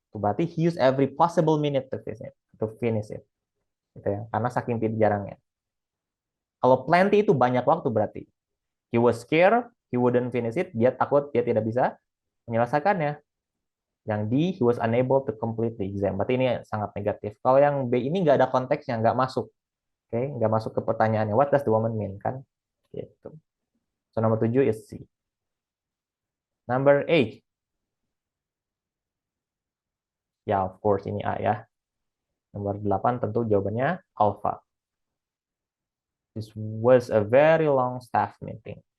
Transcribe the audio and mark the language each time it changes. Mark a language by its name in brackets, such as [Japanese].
[English] Berarti he used every possible minute to finish it. [Indonesian] Gitu ya. Karena saking jarangnya. Kalau plenty itu banyak waktu berarti. [English] He was scared, he wouldn't finish it. [Indonesian] Dia takut, dia tidak bisa menyelesaikannya. [English] Yang D, he was unable to complete the exam. [Indonesian] Berarti ini sangat negatif. Kalau yang B ini nggak ada konteksnya, nggak masuk. Oke, nggak masuk ke pertanyaannya. [English] What does the woman mean, kan? Gitu. So, nomor 7 is C. Number 8. [Indonesian] Ya, [English] of course, [Indonesian] ini A ya. Nomor 8 tentu jawabannya alpha. [English] This was a very long staff meeting.